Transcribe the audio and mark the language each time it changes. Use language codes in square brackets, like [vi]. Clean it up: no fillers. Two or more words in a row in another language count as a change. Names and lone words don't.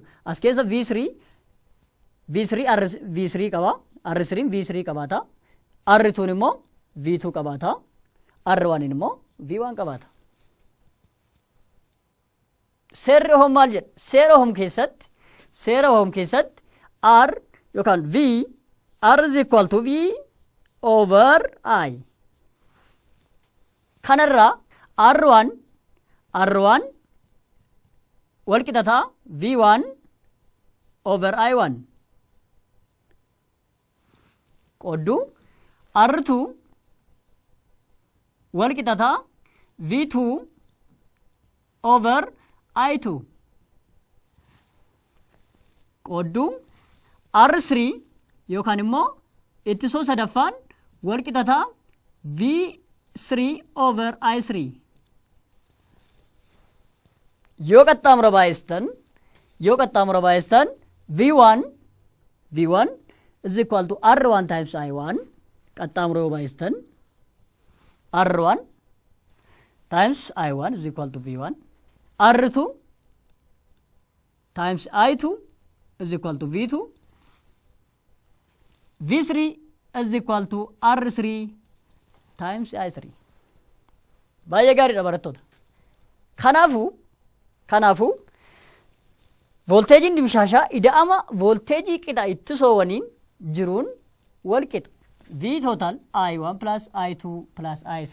[om] As keessa V3 qaba, R3 V3 qabaata, R2 immoo V2 qabaata, R1 immoo V1 qabaata. Seerri ohom maal jedha? Seera ohom keessatti [en] R yookaan R is equal to V over I. [om] Kanarraa R1 wal qixa ta'a [en] V1 over I1. [om] Qoddu R2 wal qixa ta'a [en] V2 over I2. [om] Qoddu R3 yookaan immoo ittisoo sadaffaan wal qixa ta'a [en] V3 over I3. [om] Yoo qaxxaamura baay'istan [en] V1 is equal to R1 times I1. [om] Qaxxaamura yoo baay'istan [en] R1 times I1 is equal to V1. R2 times I2 is equal to V2. V3 is equal to R3 times I3. [om] Baay'ee gaariidha barattoota. Kanaafuu volteejiin dimshaashaa ida'ama volteejii qixa ittisoowwaniin jiruun wal qixa. [en] V total I1 plus I2 plus I3.